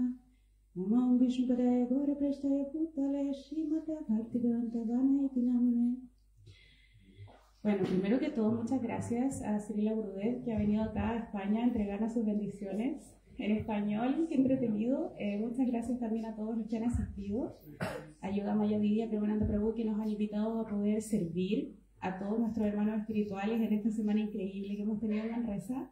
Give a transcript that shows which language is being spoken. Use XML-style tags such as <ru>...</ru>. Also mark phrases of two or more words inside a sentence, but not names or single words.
<sa>नमं विष्णुपादाय गौर प्रेष्ठाय भूतले श्रीमते भक्तिवेदान्त वन.</sa> <es>Bueno, primero que todo, muchas gracias a Srila Gurudev, que ha venido acá a España a entregarnos sus bendiciones en español. Qué entretenido. Muchas gracias también a todos los que han asistido. A Yoga Maya Vidya, Premananda Prabhu, que nos han invitado a poder servir a todos nuestros hermanos espirituales en esta semana increíble que hemos tenido en Manresa.</es>